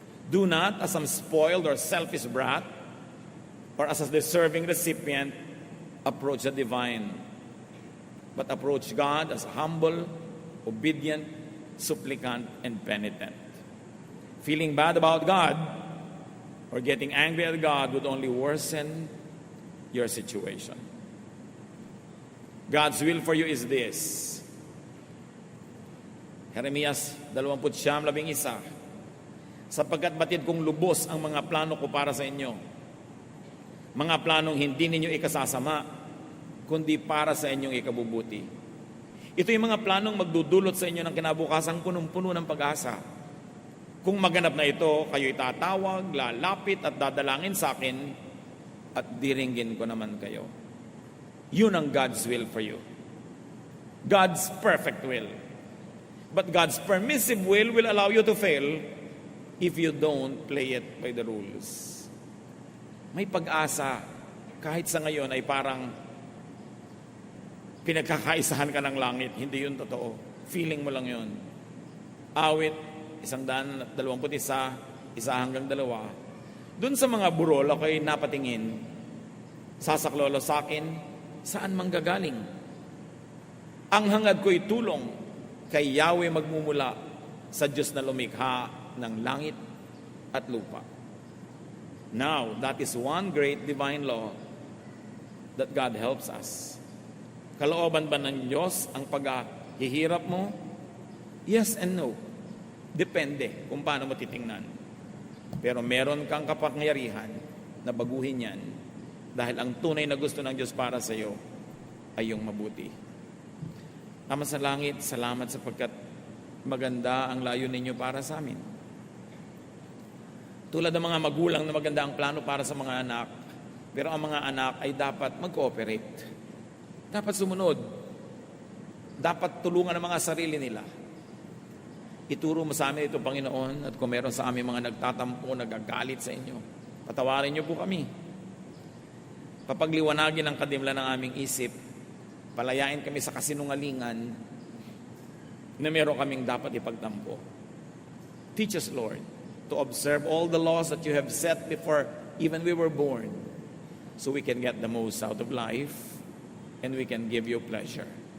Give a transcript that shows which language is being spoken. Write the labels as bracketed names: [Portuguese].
[English] Do not, as some spoiled or selfish brat, or as a deserving recipient, approach the divine, but approach God as a humble, obedient, supplicant, and penitent. Feeling bad about God or getting angry at God would only worsen your situation. God's will for you is this. [Filipino] Jeremias 29:11, sapagkat batid kong lubos ang mga plano ko para sa inyo. Mga planong hindi ninyo ikasasama, kundi para sa inyong ikabubuti. Ito yung mga planong magdudulot sa inyo ng kinabukasan punong-puno ng pag-asa. Kung maganap na ito, kayo'y tatawag, lalapit at dadalangin sa akin at diringgin ko naman kayo. Yun ang [English] God's will for you. God's perfect will. But God's permissive will allow you to fail if you don't play it by the rules. [Filipino] May pag-asa kahit sa ngayon ay parang pinagkakaisahan ka ng langit. Hindi yun totoo. Feeling mo lang yun. Awit, 121, 1 hanggang 2. Doon sa mga burol, ako'y napatingin. Sasaklolo sa akin, saan manggagaling? Ang hangad ko'y tulong kay Yahweh magmumula sa Diyos na lumikha ng langit at lupa. [English] Now, that is one great divine law that God helps us. [Filipino] Kalooban ba ng Diyos ang paghihirap mo? [English] Yes and no. [Filipino] Depende kung paano mo titingnan. Pero meron kang kapangyarihan na baguhin yan dahil ang tunay na gusto ng Diyos para sa iyo ay yung mabuti. Ama sa langit, salamat sapagkat maganda ang layo ninyo para sa amin. Tulad ng mga magulang na maganda ang plano para sa mga anak, pero ang mga anak ay dapat mag-cooperate. Dapat sumunod. Dapat tulungan ang mga sarili nila. Ituro mo sa amin ito, Panginoon, at kung meron sa amin mga nagtatampo, nagagalit sa inyo, patawarin niyo po kami. Papagliwanagin ang kadimla ng aming isip, palayain kami sa kasinungalingan na meron kaming dapat ipagtampo. [English] Teach us, Lord, to observe all the laws that you have set before even we were born, so we can get the most out of life and we can give you pleasure.